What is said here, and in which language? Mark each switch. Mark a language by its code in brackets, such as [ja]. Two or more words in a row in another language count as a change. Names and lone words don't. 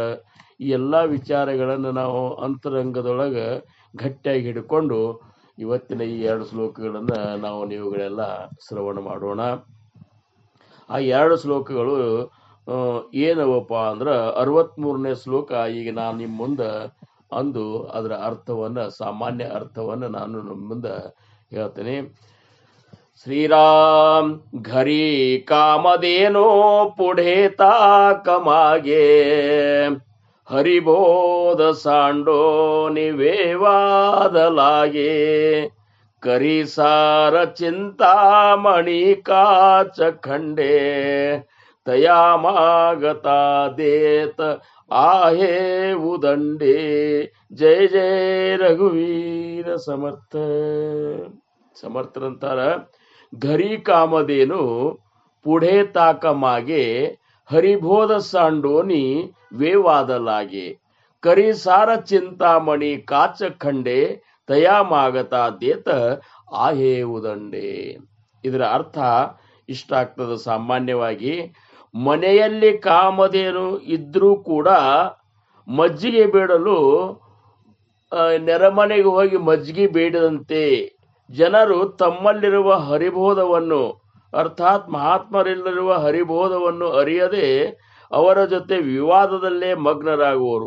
[kn] ಈ ಎಲ್ಲ ವಿಚಾರಗಳನ್ನು ನಾವು ಅಂತರಂಗದೊಳಗೆ ಗಟ್ಟಿಯಾಗಿ ಹಿಡ್ಕೊಂಡು ಇವತ್ತಿನ ಈ 2 ಶ್ಲೋಕಗಳನ್ನು ನೀವುಗಳೆಲ್ಲ ಶ್ರವಣ ಮಾಡೋಣ. ಆ 2 ಶ್ಲೋಕಗಳು ಏನವಪ್ಪ ಅಂದ್ರೆ 63ನೇ ಶ್ಲೋಕ ಈಗ ನಾನು ನಿಮ್ಮ ಮುಂದೆ ಅಂದು ಅದರ ಅರ್ಥವನ್ನು, ಸಾಮಾನ್ಯ ಅರ್ಥವನ್ನು ನಾನು ನಿಮ್ಮ ಮುಂದೆ ಹೇಳ್ತೇನೆ. [mr] श्रीराम घरी कामधेनो पुढे ताकमागे हरिबोध सांडो निवेवाद लागे करी सार चिंतामणी काच खंडे तया मागता देत आहे उदंडे. जय जय रघुवीर समर्थ. ಸಮರ್ಥರಂತಾರ, घरी कामधेनु पुढे ताक मागे हरिबोध सांडोनी वेवाद लागे करी सार चिंतामणी काच खंडे तया मागता देत आहे उदंडे. [kn] ಇದರ ಅರ್ಥ ಇಷ್ಟ ಆಗ್ತದೆ. ಸಾಮಾನ್ಯವಾಗಿ ಮನೆಯಲ್ಲಿ ಕಾಮಧೇನು ಇದ್ರೂ ಕೂಡ ಮಜ್ಜಿಗೆ ಬೇಡಲು ನೆರೆಮನೆಗೆ ಹೋಗಿ ಮಜ್ಜಿಗೆ ಬೇಡದಂತೆ ಜನರು ತಮ್ಮಲ್ಲಿರುವ ಹರಿಬೋಧವನ್ನು ಅರ್ಥಾತ್ ಮಹಾತ್ಮರಲ್ಲಿರುವ ಹರಿಬೋಧವನ್ನು ಅರಿಯದೆ ಅವರ ಜೊತೆ ವಿವಾದದಲ್ಲೇ ಮಗ್ನರಾಗುವರು.